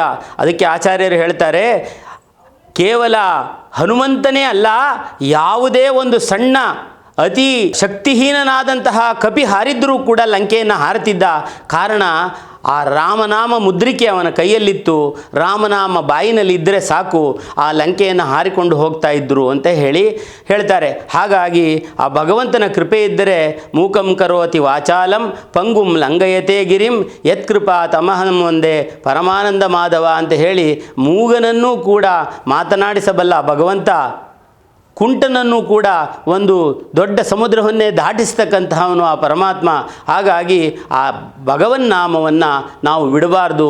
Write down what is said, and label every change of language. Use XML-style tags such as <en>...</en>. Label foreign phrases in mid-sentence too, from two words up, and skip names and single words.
<kn>ಅದಕ್ಕೆ ಆಚಾರ್ಯರು ಹೇಳ್ತಾರೆ, ಕೇವಲ ಹನುಮಂತನೇ ಅಲ್ಲ, ಯಾವುದೇ ಒಂದು ಸಣ್ಣ ಅತಿ ಶಕ್ತಿಹೀನನಾದಂತಹ ಕಪಿ ಹಾರಿದ್ರೂ ಕೂಡ ಲಂಕೆಯನ್ನು ಹಾರುತ್ತಿದ್ದ. ಕಾರಣ ಆ ರಾಮನಾಮ ಮುದ್ರಿಕೆ ಅವನ ಕೈಯಲ್ಲಿತ್ತು. ರಾಮನಾಮ ಬಾಯಿನಲ್ಲಿ ಇದ್ದರೆ ಸಾಕು, ಆ ಲಂಕೆಯನ್ನು ಹಾರಿಕೊಂಡು ಹೋಗ್ತಾ ಇದ್ದರು ಅಂತ ಹೇಳ್ತಾರೆ. ಹಾಗಾಗಿ ಆ ಭಗವಂತನ ಕೃಪೆ ಇದ್ದರೆ</kn> <sa>ಮೂಕಂ ಕರೋತಿ ವಾಚಾಲಂ ಪಂಗುಂ ಲಂಘಯತೆ ಗಿರಿಂ ಯತ್ಕೃಪಾ ತಮಹಂ ಒಂದೇ ಪರಮಾನಂದ ಮಾಧವ</sa> <kn>ಅಂತ ಹೇಳಿ ಮೂಗನನ್ನೂ ಕೂಡ ಮಾತನಾಡಿಸಬಲ್ಲ ಭಗವಂತ, ಕುಂಟನನ್ನು ಕೂಡ ಒಂದು ದೊಡ್ಡ ಸಮುದ್ರವನ್ನೇ ದಾಟಿಸ್ತಕ್ಕಂತಹವನು ಆ ಪರಮಾತ್ಮ. ಹಾಗಾಗಿ ಆ ಭಗವನ್ನಾಮವನ್ನು ನಾವು ಬಿಡಬಾರ್ದು.</kn>